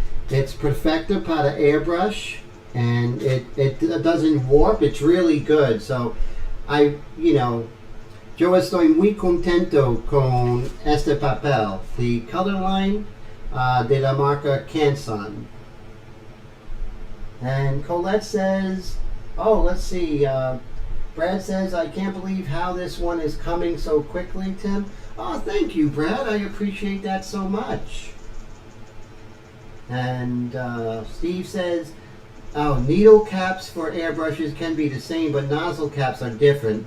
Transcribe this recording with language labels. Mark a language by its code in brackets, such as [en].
[en] It's perfecto para airbrush, and it doesn't warp. It's really good. [es] So yo estoy muy contento con este papel, the color line de la marca Canson. [en] And Colette says, oh, let's see, Brad says, I can't believe how this one is coming so quickly, Tim. Oh, thank you, Brad. I appreciate that so much. And Steve says, oh, needle caps for airbrushes can be the same, but nozzle caps are different.